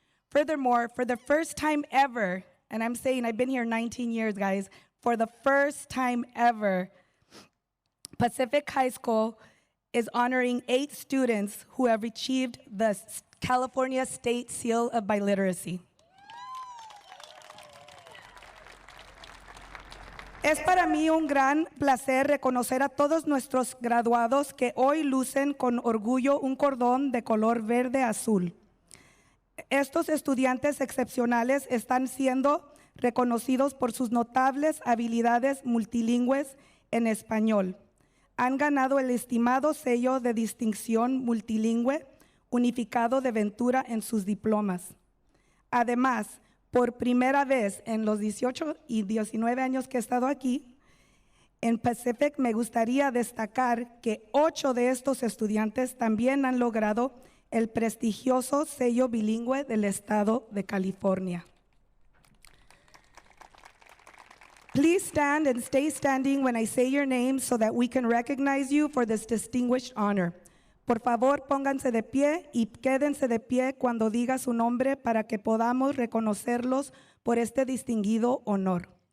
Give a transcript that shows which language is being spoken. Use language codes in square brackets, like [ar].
[en] Furthermore, for the first time ever, and I'm saying I've been here 19 years, guys, for the first time ever, Pacific High School is honoring 8 students who have achieved the California State Seal of Biliteracy. [es] Es para mí un gran placer reconocer a todos nuestros graduados que hoy lucen con orgullo un cordón de color verde-azul. Estos estudiantes excepcionales están siendo reconocidos por sus notables habilidades multilingües en español. Han ganado el estimado sello de distinción multilingüe unificado de Ventura en sus diplomas. Además, por primera vez en los 18 y 19 años que he estado aquí, en Pacific me gustaría destacar que 8 de estos estudiantes también han logrado el prestigioso sello bilingüe del estado de California. [en] Please stand and stay standing when I say your name so that we can recognize you for this distinguished honor. [es] Por favor, pónganse de pie y quédense de pie cuando diga su nombre para que podamos reconocerlos por este distinguido honor.